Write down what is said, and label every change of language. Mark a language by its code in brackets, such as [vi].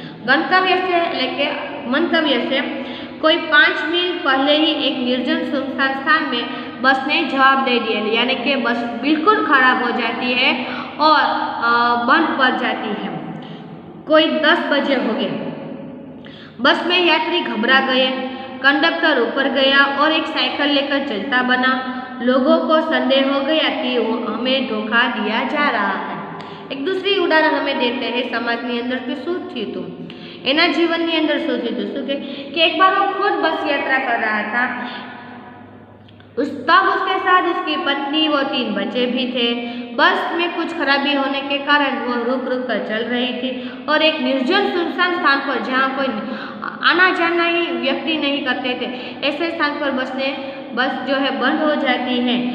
[hi] गंतव्य से लेके मंतव्य से कोई 5 मील पहले ही एक निर्जन सुनसान स्थान में बस ने जवाब दे दिया, यानी कि बस बिल्कुल खराब हो जाती है और बंद पड़ जाती है. कोई 10 बजे हो गए. बस में यात्री घबरा गए. कंडक्टर ऊपर गया और एक साइकिल लेकर चलता बना. लोगों को संदेह हो गया कि हमें धोखा दिया जा रहा है. एक दूसरी उदाहरण हमें देते हैं [gu] समाजની અંદર કે શું થયું હતું, એના જીવનની અંદર શું થયું હતું. [hi] શું कि एक बार वो खुद बस यात्रा कर रहा था. तब उसके साथ उसकी पत्नी व 3 बच्चे भी थे. बस में कुछ खराबी होने के कारण वो रुक रुक कर चल रही थी और एक निर्जन सुनसान स्थान पर जहाँ कोई आना जाना ही व्यक्ति नहीं करते थे, ऐसे स्थान पर बस जो है बंद हो जाती है.